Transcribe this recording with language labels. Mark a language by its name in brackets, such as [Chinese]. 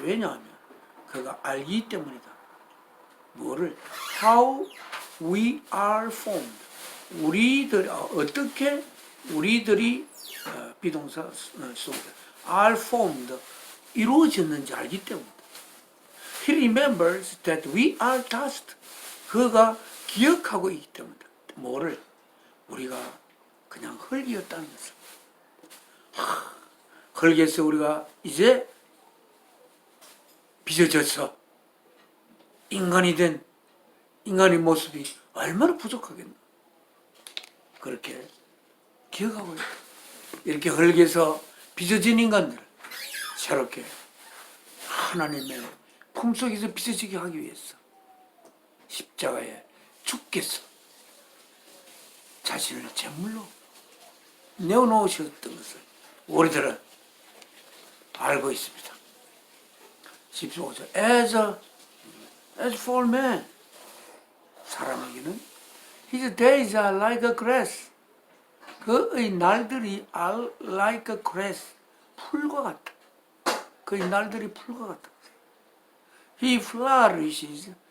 [Korean] 왜냐하면 그가 알기 때문이다. 뭐를? [English] How we are formed. [Korean] 우리들 어떻게 우리들이 비동사 씁니다. [English] are formed [Korean] 이루어졌는지 알기 때문이다. [English] He remembers that we are dust. [Korean] 그가 기억하고 있기 때문이다. 뭐를? 우리가 그냥 흙이었다는 것을. 흙에서 우리가 이제 빚어져서 인간이 된 인간의 모습이 얼마나 부족하겠나. 그렇게 기억하고 있다. 이렇게 흙에서 빚어진 인간들을 새롭게 하나님의 품속에서 빚어지게 하기 위해서 십자가에 주께서 자신을 제물로 내어놓으셨던 것을 우리들은 알고 있습니다. 15절. [English] As for man, [Korean] 사람에게는 [English] his days are like a grass. [Korean] 그의 날들이 [English] are like a grass. [Korean] 풀과 같다. 그의 날들이 풀과 같다. [English] He flourishes.